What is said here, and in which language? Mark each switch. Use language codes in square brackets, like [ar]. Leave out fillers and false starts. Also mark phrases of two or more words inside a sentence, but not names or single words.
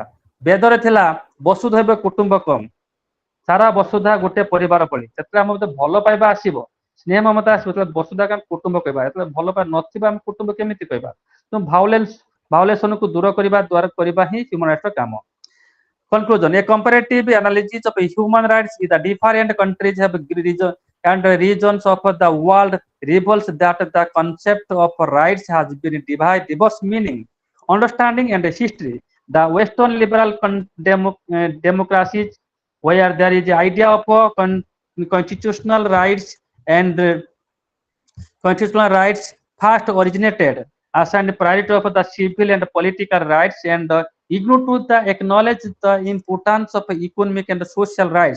[or] ବେଦରେ ଥିଲା [sa] वसुधैव कुटुम्बकम्, [or] ସାରା ବସୁଧା ଗୋଟେ ପରିବାର ଭଳି. ସେଥିରେ ଆମ ଭିତରେ ଭଲ ପାଇବା ଆସିବ, ସ୍ନେହ ମମତା ଆସିବ, ବସୁଧାକୁ ଆମେ କୁଟୁମ୍ବ କହିବା. ଯେତେବେଳେ ଭଲ ପାଇବା ନଥିବା ଆମେ କୁଟୁମ୍ବ କେମିତି କହିବା? ତେଣୁ ଭାଉଲେସନକୁ ଦୂର କରିବା ହିଁ [en] human rights [or] କାମ. [en] Conclusion: a comparative analysis of human rights in the different countries have and regions of the world reveals that the concept of rights has been diverse meaning understanding and history. The Western liberal democracies, where there is the idea of constitutional rights and constitutional rights first originated, assigned priority of the civil and political rights, and ignore to the acknowledge the importance of economic and social rights.